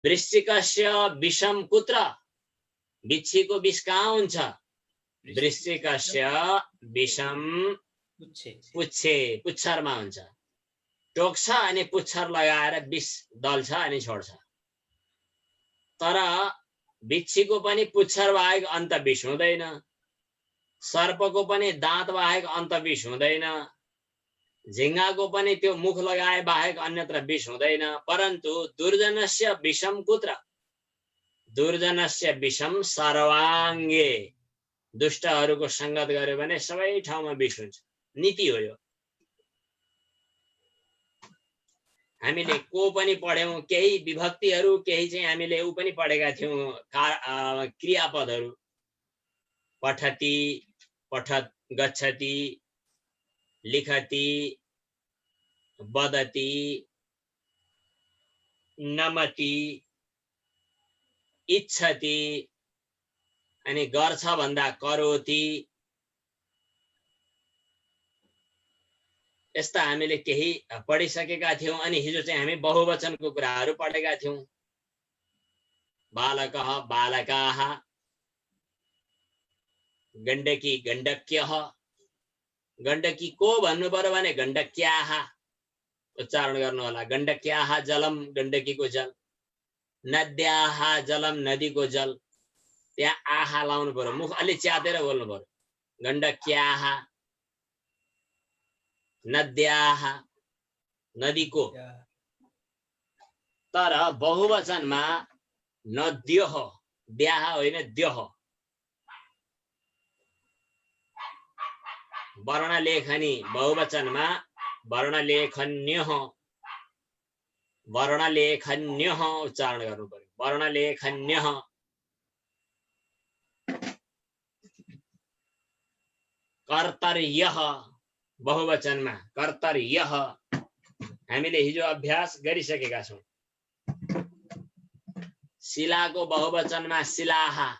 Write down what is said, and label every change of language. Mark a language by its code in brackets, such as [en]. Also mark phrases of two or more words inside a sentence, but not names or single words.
[sa] वृश्चिकस्य विषम कुत्र? [ne] बिच्छीको विष कहाँ हुन्छ? [sa] वृश्चिकस्य विषम पुच्छे, [ne] पुच्छरमा हुन्छ। टोक्छ अनि पुच्छर लगाएर विष दल्छ अनि छोड्छ। तर बिच्छीको पनि पुच्छर बाहेक अन्त विष हुँदैन, सर्पको पनि दाँत बाहेक अन्त विष हुँदैन, झिंगाको पनि त्यो मुख लगाए बाहेक अन्यत्र विष हुँदैन। [sa] परन्तु दुर्जनस्य विषम कुत्र? दुर्जनस्य विषम सर्वाङ्गे। [ne] दुष्टहरूको संगत गर्यो भने सबै ठाउँमा विष हुन्छ। नीति हो यो। हामीले को पनि पढ्यौं, केही विभक्तिहरू, केही चाहिँ हामीले ऊ पनि पढेका थियौं, क्रियापदहरू। [sa] पठति, पठत, गच्छति, लिखति, वदति, नमति, इच्छति, [ne] अनि गर्छ भन्दा करोति। यस्ता हामीले केही पढिसकेका थियौं। अनि हिजो चाहिँ हामी बहुवचनको कुराहरू पढेका थियौं। [sa] बालकः, बालकाः, गण्डकी, गण्डक्यः। [ne] गण्डकी को भन्नु पर्यो भने गण्डक्याः उच्चारण गर्नु होला। [sa] गण्डक्याः जलम, [ne] गण्डकीको जल। [sa] नद्याः जलम, [ne] नदीको जल। त्यहाँ आहा लाउनु पर्यो, मुख अलि च्यातेर बोल्नु पर्यो। [sa] गण्डक्याः, नद्याः, नदीको। [ne] तर बहुवचनमा नद्यः, द्याः होइन द्यः। वर्णलेखनी बहुवचनमा [sa] वर्णलेखन्यः, वर्णलेखन्यः [ne] उच्चारण गर्नु पर्यो। [sa] वर्णलेखन्यः। कर्तर्यः बहुवचनमा कर्तर्यः। [ne] हामीले हिजो अभ्यास गरिसकेका छौं। शिलाको बहुवचनमा शिलाः।